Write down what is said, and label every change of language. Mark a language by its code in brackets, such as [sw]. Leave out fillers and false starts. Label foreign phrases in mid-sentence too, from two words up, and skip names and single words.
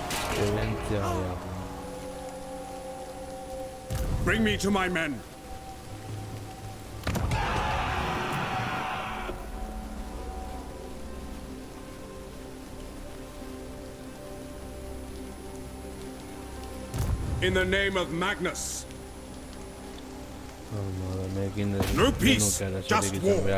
[eu] Experiencia gehiago. [en] Bring me to my men. In the name of Magnus. [eu] Honekin ez [en] No peace, [eu] genuke arazorik [en] just [eu] izan [en] war.